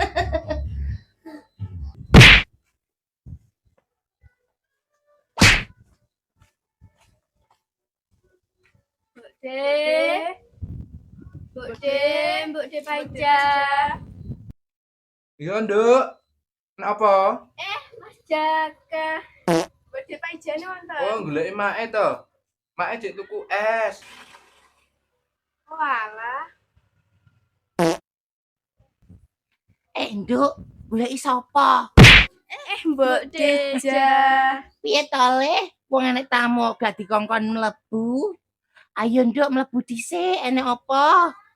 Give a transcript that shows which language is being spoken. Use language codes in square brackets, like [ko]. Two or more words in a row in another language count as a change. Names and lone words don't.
[jv] Mbok De Paja. Iya, Nduk. Kenapa? Mas Jaka. Mbok De Pajane wonten. Oh, goleki make to. Make dik tuku es. Oh alah. Nduk, goleki sapa? Mbok Deja. Piye to Le? Wong enek tamu gak dikongkon mlebu. Ayo Nduk mlebu dhisik, enek apa?